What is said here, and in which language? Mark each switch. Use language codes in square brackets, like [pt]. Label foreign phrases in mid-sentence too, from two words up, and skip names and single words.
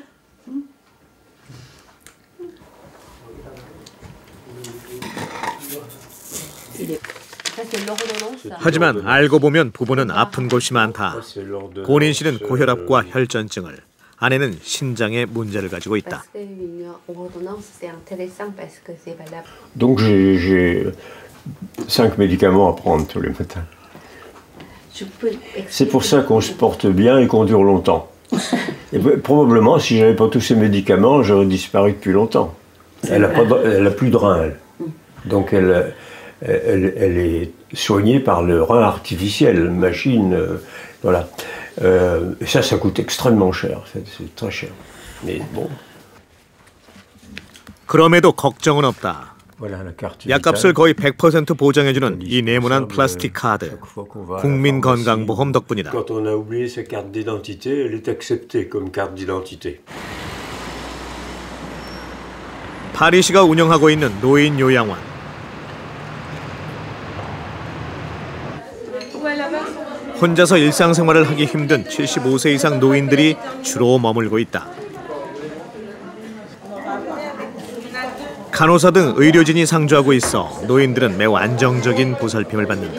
[ko] 하지만 알고 보면 부부는 아픈 곳이 많다. 고닌 씨는 고혈압과 혈전증을, 아내는 신장에 문제를 가지고 있다. [fr] Donc j'ai 5 médicaments à prendre tous les matins. C'est pour ça qu'on se porte bien et qu'on dure longtemps. Et probablement, si j'avais pas tous ces médicaments, j'aurais disparu depuis longtemps. Elle a plus de rein, elle. Donc elle est soignée par le rein artificiel, machine, voilà. Et ça coûte extrêmement cher, c'est très cher. Mais bon. [ko] 그럼에도 걱정은 없다. 약값을 거의 100% 보장해주는 이 네모난 플라스틱 카드, 국민건강보험 덕분이다. [fr] Quand on a oublié sa carte d'identité, elle est acceptée comme carte d'identité. [ko] 파리시가 운영하고 있는 노인 요양원. 혼자서 일상생활을 하기 힘든 75세 이상 노인들이 주로 머물고 있다. 간호사 등 의료진이 상주하고 있어 노인들은 매우 안정적인 보살핌을 받는다.